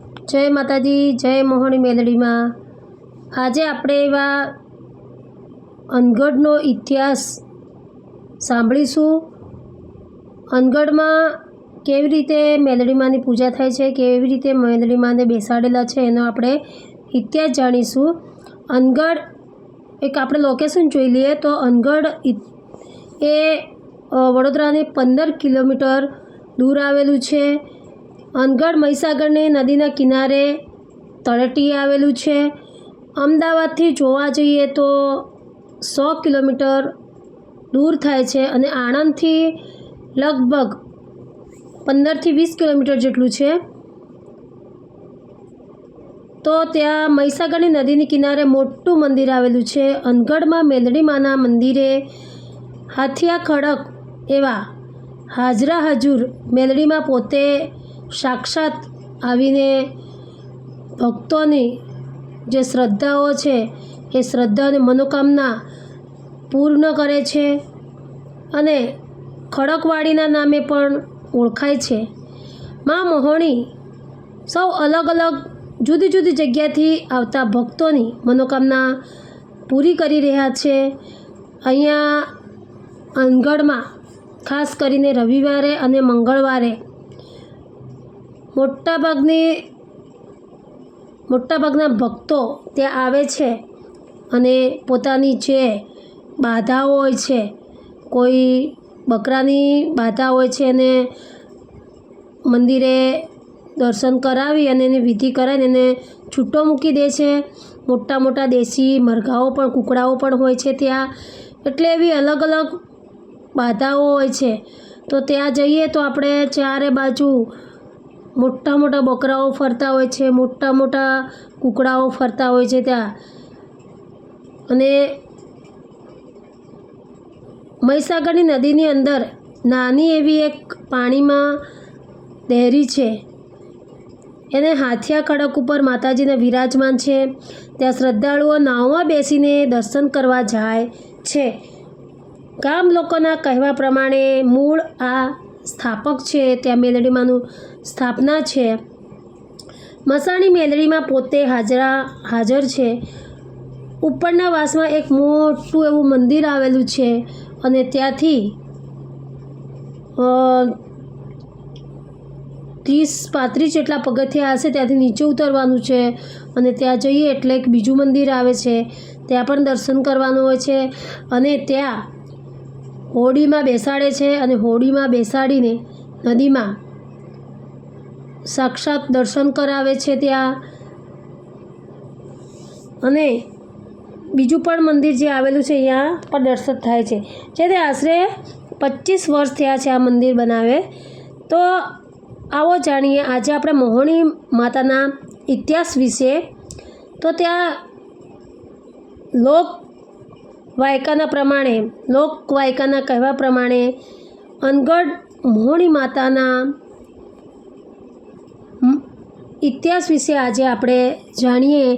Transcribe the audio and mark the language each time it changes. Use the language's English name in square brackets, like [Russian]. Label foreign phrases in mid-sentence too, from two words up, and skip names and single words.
[Gujarati] જય માતાજી। જય મોહની મેલડી મેં આજ આપણે એવા અનગઢનો ઇતિહાસ સાંભળીશું। અનગઢ મેં કેવી રીતે મેલડી માની પૂજા થાય છે, કેવી રીતે મેલડી માને બેસાડેલા છે એનો આપણે ઇતિહાસ જાણીશું। અનગઢ એક આપણે લોકેશન જોઈ લીએ તો અનગઢ એ વડોદરાને 15 કિલોમીટર દૂર આવેલું છે। અનગઢ મહીસાગરની નદીના કિનારે તળેટીએ આવેલું છે। અમદાવાદથી જોવા જઈએ તો 100 કિલોમીટર દૂર થાય છે અને આણંદથી લગભગ 15 થી 20 કિલોમીટર જેટલું છે। તો ત્યા મહીસાગરની નદીની કિનારે મોટું મંદિર આવેલું છે। અનગઢમાં મેલડી માના મંદિરે હાથિયા ખડક એવા હાજરા હજૂર મેલડી મેં પોતે સાક્ષાત આવીને ભક્તોની જે શ્રદ્ધાઓ છે એ શ્રદ્ધા અને મનોકામના પૂર્ણ કરે છે અને ખડકવાડીના નામે પણ ઓળખાય છે। માં મોહણી સૌ અલગ અલગ જુદી જુદી જગ્યાથી આવતા ભક્તોની મનોકામના પૂરી કરી રહ્યા છે। અહીંયા અનગઢમાં ખાસ કરીને રવિવારે અને મંગળવારે મોટાભાગના ભક્તો ત્યાં આવે છે અને પોતાની જે બાધાઓ હોય છે, કોઈ બકરાની બાધા હોય છે અને મંદિરે દર્શન કરાવી અને એની વિધિ કરાવીને એને છૂટો મૂકી દે છે। મોટા મોટા દેશી મરઘાઓ પણ કૂકડાઓ પણ હોય છે ત્યાં, એટલે એવી અલગ અલગ બાધાઓ હોય છે। તો ત્યાં જઈએ તો આપણે ચારે બાજૂ મોટા મોટા બકરાઓ ફરતા હોય છે, મોટા મોટા કૂકડાઓ ફરતા હોય છે ત્યાં। અને મહીસાગરની નદીની અંદર નાની એવી એક પાણીમાં દેહરી છે, એને હાથિયા ખડક ઉપર માતાજીને વિરાજમાન છે। ત્યાં શ્રદ્ધાળુઓ નાવમાં બેસીને દર્શન કરવા જાય છે। ગામ લોકોના કહેવા પ્રમાણે મૂળ આ સ્થાપક છે ત્યાં મેલડી માનું સ્થાપના છે। મસાણી મેલડી મેં પોતે હાજર છે। ઉપરના વાસમાં એક મોટું એવું મંદિર આવેલું છે અને ત્યાંથી 30-35 જેટલા પગથિયા હશે ત્યાંથી નીચે ઉતરવાનું છે અને ત્યાં જઈએ એટલે એક બીજું મંદિર આવે છે, ત્યાં પણ દર્શન કરવાનું હોય છે। અને ત્યાં હોડીમાં બેસાડે છે અને હોડીમાં બેસાડીને નદીમાં સાક્ષાત દર્શન કરાવે છે ત્યાં। અને બીજું પણ મંદિર જે આવેલું છે અહીંયા પણ દર્શન થાય છે। જે આશરે 25 વર્ષ થયા છે આ મંદિર બનાવે। તો આવો જાણીએ આજે આપણે મોહણી માતાના ઇતિહાસ વિષે। તો ત્યાં લોકવાયકાના કહેવા પ્રમાણે અનગઢ મોહણી માતાના ઇતિહાસ વિષે આજ આપણે જાણીએ।